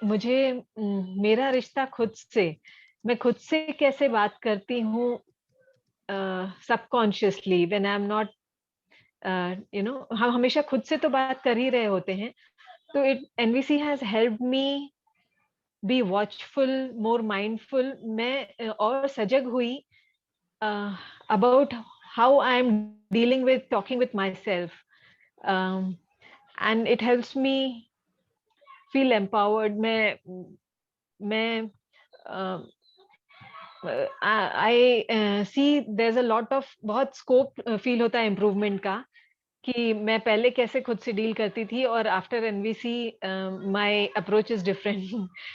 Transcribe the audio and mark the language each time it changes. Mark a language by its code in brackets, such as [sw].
[hi] मुझे मेरा रिश्ता खुद से, मैं खुद से कैसे बात करती हूँ subconsciously, [en] when I am not [hi] हम हमेशा खुद से तो बात कर ही रहे होते हैं। [en] तो NVC has helped me be watchful, more mindful. [hi] मैं और सजग हुई [en] about how I'm dealing with talking with myself, and it helps me feel empowered. [hi] मैं [en] I see there's a lot of [hi] बहुत scope feel होता है improvement का, कि मैं पहले कैसे खुद से डील करती थी, और [en] After NVC my approach is different.